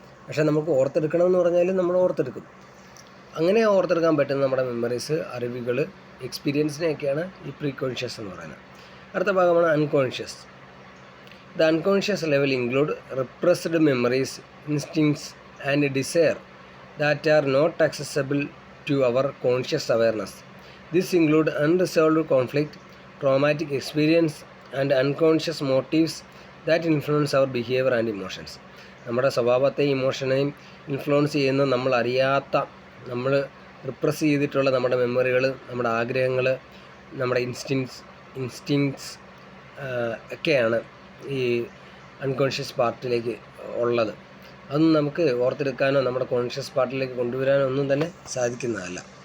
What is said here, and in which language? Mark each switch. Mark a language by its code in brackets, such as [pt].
[ml] പക്ഷേ നമുക്ക് ഓർത്തെടുക്കണമെന്ന് പറഞ്ഞാൽ നമ്മൾ ഓർത്തെടുക്കും. അങ്ങനെ ഓർത്തെടുക്കാൻ പറ്റുന്ന നമ്മുടെ മെമ്മറീസ്, അറിവുകൾ, എക്സ്പീരിയൻസിനെയൊക്കെയാണ് ഈ പ്രീ കോൺഷ്യസ് എന്ന് പറയുന്നത്. അടുത്ത ഭാഗമാണ് unconscious. [en] The unconscious level include repressed memories, instincts and desire that are not accessible to our conscious awareness. This include unresolved conflict, traumatic experience and unconscious motives that influence our behavior and emotions. [ml] നമ്മുടെ സ്വഭാവത്തെയും ഇമോഷനെയും influence ചെയ്യുന്ന നമ്മൾ repress ചെയ്തിട്ടുള്ള നമ്മുടെ മെമ്മറികൾ, നമ്മുടെ ആഗ്രഹങ്ങൾ, നമ്മുടെ ഇൻസ്റ്റിങ്ക്ട്സ് ഒക്കെയാണ് ഈ അൺകോൺഷ്യസ് പാർട്ടിലേക്ക് ഉള്ളത്. അതൊന്നും നമുക്ക് ഓർത്തെടുക്കാനോ നമ്മുടെ കോൺഷ്യസ് പാർട്ടിലേക്ക് കൊണ്ടുവരാനോ ഒന്നും തന്നെ സാധിക്കുന്നതല്ല.